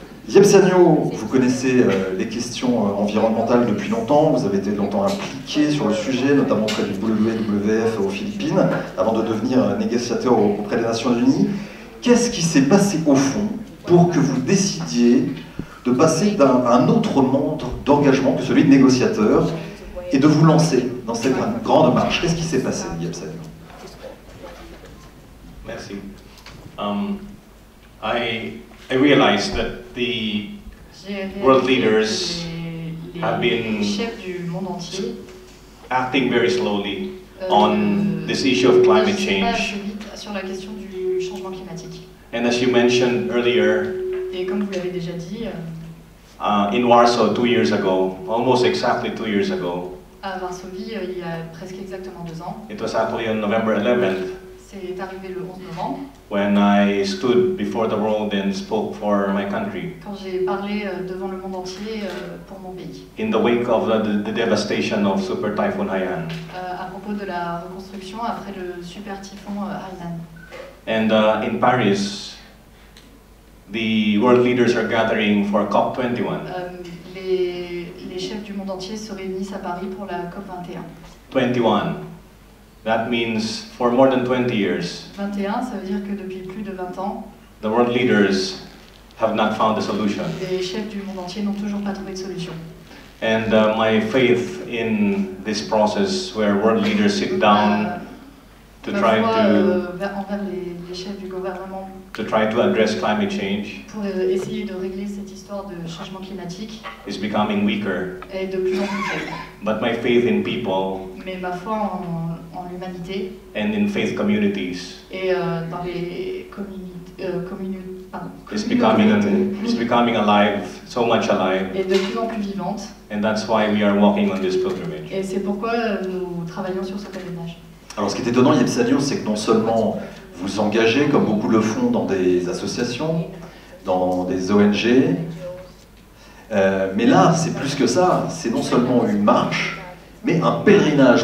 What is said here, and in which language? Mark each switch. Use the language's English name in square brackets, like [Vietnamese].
[French] Yepsanio, vous connaissez les questions environnementales depuis longtemps, vous avez été longtemps impliqué sur le sujet, notamment auprès du WWF aux Philippines, avant de devenir négociateur auprès des Nations Unies. Qu'est-ce qui s'est passé au fond pour que vous décidiez de passer à un autre monde d'engagement que celui de négociateur et de vous lancer dans cette grande marche? Qu'est-ce qui s'est passé, Yepsanio? Merci. [English] I realized that the world leaders have been [French] chefs du monde entier [English] acting very slowly on this issue of climate change. [French] sur la question du changement climatique. [English] And as you mentioned earlier, [French] Et comme vous l'avez déjà dit, [English] in Warsaw 2 years ago, almost exactly 2 years ago, [French] à Varsovie, il y a presque exactement 2 ans, [English] it was actually on November 11th, [French] c'est arrivé le 11 novembre, [English] when I stood before the world and spoke for my country, [French] quand j'ai parlé devant le monde entier pour mon pays, [English] in the wake of the devastation of Super Typhoon Haiyan. [French] à propos de la reconstruction après le super typhon Haiyan. [English] And in Paris, the world leaders are gathering for COP21. [French] Les chefs du monde entier se réunissent à Paris pour la COP 21. [English] 21. That means for more than 20 years, [French] 21, ça veut dire que depuis plus de 20 ans, [English] the world leaders have not found a solution. [French] les chefs du monde entier n'ont toujours pas trouvé de solution. [English] And my faith in this process where world leaders sit down to [French] Ma [English] try [French] foi, [English] to [French] envers les chefs du gouvernement [English] address climate change [French] pour essayer de régler cette histoire de changement climatique [English] is becoming weaker. [French] est de plus en plus faible. [English] But my faith in people [French] Mais ma foi en l'humanité [English] and in faith communities [French] et dans les communautés [English] is becoming alive, so much alive. [French] est de plus en plus vivante. [English] And that's why we are walking on this pilgrimage. [French] Et c'est pourquoi nous travaillons sur ce pèlerinage. Alors ce qui est étonnant, Yepsanio, c'est que non seulement vous engagez, comme beaucoup le font, dans des associations, dans des ONG, mais là, c'est plus que ça, c'est non seulement une marche, mais un pèlerinage.